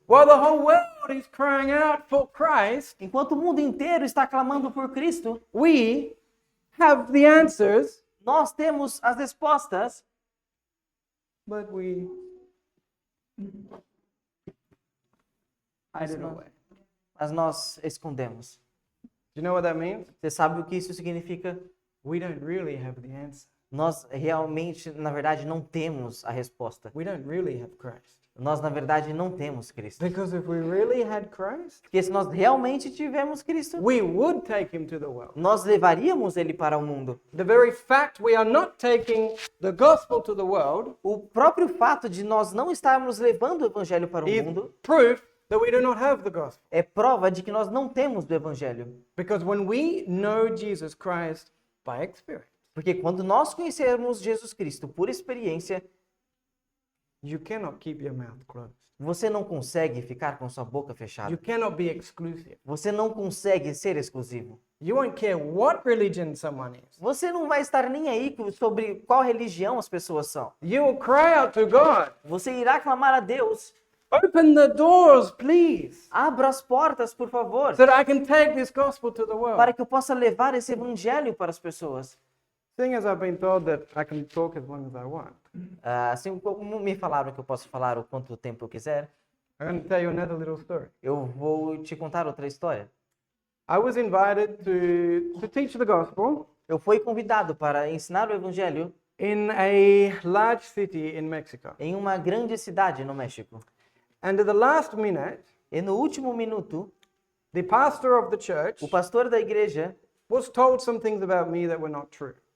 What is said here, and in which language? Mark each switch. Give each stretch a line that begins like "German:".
English: While the whole world is crying out for Christ,
Portuguese: Enquanto o mundo inteiro está clamando por Cristo,
English: we have the answers,
Portuguese: nós temos as respostas,
English: but we hide it away.
Portuguese: mas nós escondemos.
English: Do you know what that means?
Portuguese: Você sabe o que isso significa?
English: We don't really have the answer.
Portuguese: Nós realmente, na verdade, não temos a resposta.
English: We don't really have Christ.
Portuguese: Nós, na verdade, não temos Cristo.
English: Because if we really had Christ,
Portuguese: Porque se nós realmente tivermos Cristo,
English: we would take him to the world.
Portuguese: nós levaríamos ele para o mundo.
English: The very fact we are not taking the gospel to the world
Portuguese: O próprio fato de nós não estarmos levando o evangelho para o
English: is
Portuguese: mundo
English: proof that we do not have the gospel.
Portuguese: é prova de que nós não temos do evangelho.
English: Because when we know Jesus Christ by experience,
Portuguese: Porque quando nós conhecermos Jesus Cristo por experiência,
English: you cannot keep your mouth closed.
Portuguese: você não consegue ficar com sua boca
English: You
Portuguese: fechada.
English: cannot be exclusive.
Portuguese: Você não consegue ser exclusivo.
English: You won't care what religion someone is.
Portuguese: Você não vai estar nem aí sobre qual religião as pessoas são.
English: You will cry out to God,
Portuguese: Você irá clamar a Deus:
English: open the doors, please,
Portuguese: abra as portas, por favor,
English: so that I can take this gospel to the world.
Portuguese: para que eu possa levar esse evangelho para as pessoas.
English: Seeing as I've been told that I can talk as long as I want,
Portuguese: Assim como me falaram que eu posso falar o quanto tempo eu quiser,
English: I'm going to tell you another little story.
Portuguese: eu vou te contar outra história.
English: I was invited to teach the gospel
Portuguese: Eu fui convidado para ensinar o evangelho
English: in a large city in Mexico.
Portuguese: em uma grande cidade no México.
English: And at the last minute,
Portuguese: E no último minuto,
English: the pastor of the church
Portuguese: o pastor da igreja,
English: was told some things about me that were not true.